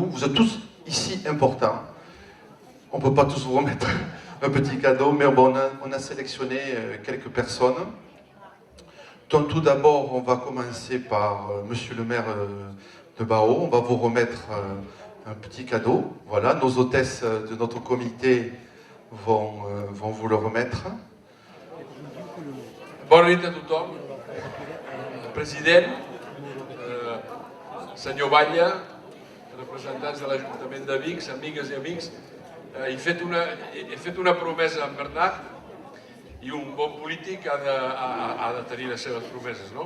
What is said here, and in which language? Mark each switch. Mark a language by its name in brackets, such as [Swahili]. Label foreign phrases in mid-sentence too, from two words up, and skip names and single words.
[French] Vous êtes tous ici importants. On ne peut pas tous vous remettre un petit cadeau, mais bon, on a sélectionné quelques personnes. Donc tout d'abord, on va commencer par monsieur le maire de Bao. On va vous remettre un petit cadeau. Voilà, nos hôtesses de notre comité vont vous le remettre. [Catalan] Bona nit a tothom. President, senyor Batlle, representants de l'Ajuntament de Vic, amigues i amics, he fet una promesa a en Bernat i un bon polític ha de tenir les seves promeses, no?